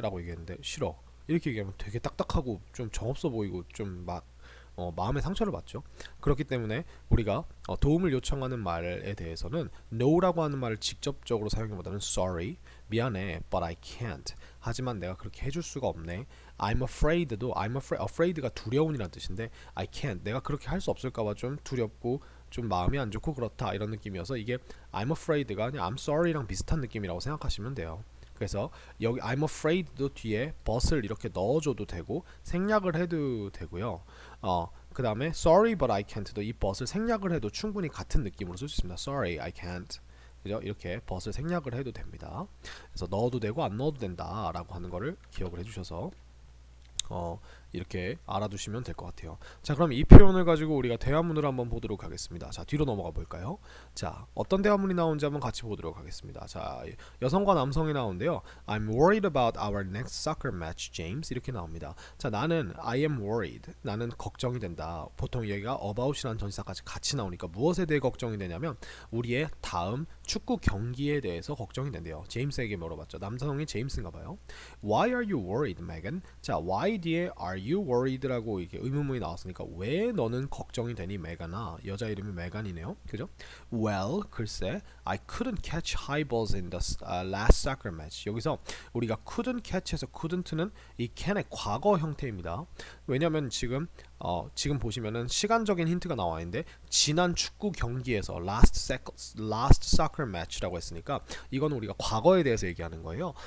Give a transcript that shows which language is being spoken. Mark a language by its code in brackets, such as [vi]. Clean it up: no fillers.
[ko] 라고 얘기했는데 싫어 이렇게 얘기하면 되게 딱딱하고 좀 정없어 보이고 좀 막 마음의 상처를 받죠. 그렇기 때문에 우리가 도움을 요청하는 말에 대해서는 no라고 하는 말을 직접적으로 사용하기보다는 sorry, 미안해, [en] but I can't. [ko] 하지만 내가 그렇게 해줄 수가 없네. I'm afraid도 afraid가 두려운이라는 뜻인데 [en] I can't. [ko] 내가 그렇게 할 수 없을까봐 좀 두렵고 좀 마음이 안 좋고 그렇다 이런 느낌이어서 이게 I'm afraid가 그냥 [en] I'm sorry [ko] 랑 비슷한 느낌이라고 생각하시면 돼요. 그래서 여기 I'm afraid도 뒤에 but을 이렇게 넣어줘도 되고 생략을 해도 되고요. 그 다음에 [en] sorry but I can't [ko] 도 이 but을 생략을 해도 충분히 같은 느낌으로 쓸 수 있습니다. [en] sorry I can't [ko] 그죠? 이렇게 but을 생략을 해도 됩니다. 그래서 넣어도 되고 안 넣어도 된다 라고 하는 거를 기억을 해주셔서 이렇게 알아두시면 될 것 같아요. 자, 그럼 이 표현을 가지고 우리가 대화문을 한번 보도록 하겠습니다. 자, 뒤로 넘어가 볼까요? 자, 어떤 대화문이 나오는지 한번 같이 보도록 하겠습니다. 자, 여성과 남성이 나오는데요. [en] I'm worried about our next soccer match, James. [ko] 이렇게 나옵니다. 자, 나는 [en] I am worried. [ko] 나는 걱정이 된다. 보통 얘가 about이라는 전치사까지 같이 나오니까 무엇에 대해 걱정이 되냐면 우리의 다음 축구 경기에 대해서 걱정이 된대요. 제임스에게 물어봤죠. 남성이 제임스인가 봐요. [en] Why are you worried, Megan? [ko] 자, why 뒤에 [en] are you worried [ko] 라고 이게 의문문이 나왔으니까 왜 너는 걱정이 되니 메가나 여자 이름이 메간이네요. 그죠? [en] Well, [ko] 글쎄, [en] I couldn't catch high balls in the last soccer match. [ko] 여기서 우리가 [en] couldn't catch [ko] 에서 couldn't는 이 can의 과거 형태입니다. 왜냐면 지금 보시면은 시간적인 힌트가 나와 있는데 지난 축구 경기에서 [en] last soccer match [ko] 라고 했으니까 이건 우리가 과거에 대해서 얘기하는 거예요.